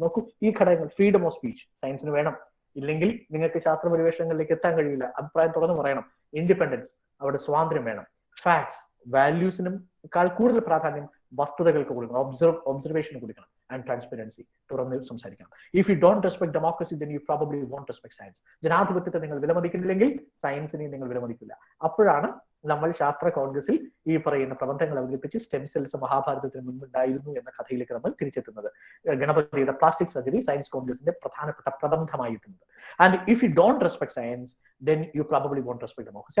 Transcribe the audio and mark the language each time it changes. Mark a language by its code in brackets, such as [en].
[ml] നോക്കൂ, ഈ ഘടകങ്ങൾ, ഫ്രീഡം ഓഫ് സ്പീച്ച് സയൻസിന് വേണം, ഇല്ലെങ്കിൽ നിങ്ങൾക്ക് ശാസ്ത്ര പരിവേഷണങ്ങളിലേക്ക് എത്താൻ കഴിയില്ല. അഭിപ്രായം തുറന്നു പറയണം. ഇൻഡിപെൻഡൻസ്, അവിടെ സ്വാതന്ത്ര്യം വേണം. ഫാക്ട്സ്, വാല്യൂസിനും കൂടുതൽ പ്രാധാന്യം വസ്തുതകൾക്ക് കൊടുക്കണം, ഒബ്സർവേഷന് കൊടുക്കണം. ആൻഡ് ട്രാൻസ്പെറൻസി, തുറന്ന് സംസാരിക്കണം. [en] If you don't respect democracy, then you probably won't respect science. [ml] ജനാധിപത്യത്തെ നിങ്ങൾ വിലമതിക്കുന്നില്ലെങ്കിൽ സയൻസിനെയും നിങ്ങൾ വിലമതിക്കില്ല. അപ്പോഴാണ് നമ്മൾ ശാസ്ത്ര കോൺഗ്രസിൽ ഈ പറയുന്ന പ്രബന്ധങ്ങൾ അവതരിപ്പിച്ച് സ്റ്റെം സെൽസ് മഹാഭാരതത്തിന് മുൻപുണ്ടായിരുന്നു എന്ന കഥയിലേക്ക് നമ്മൾ തിരിച്ചെത്തുന്നത്. ഗണപതിയുടെ പ്ലാസ്റ്റിക് സർജറി സയൻസ് കോൺഗ്രസിന്റെ പ്രധാനപ്പെട്ട പ്രബന്ധമായിട്ടുണ്ട്. [en] And if you don't respect science, then you probably won't respect democracy.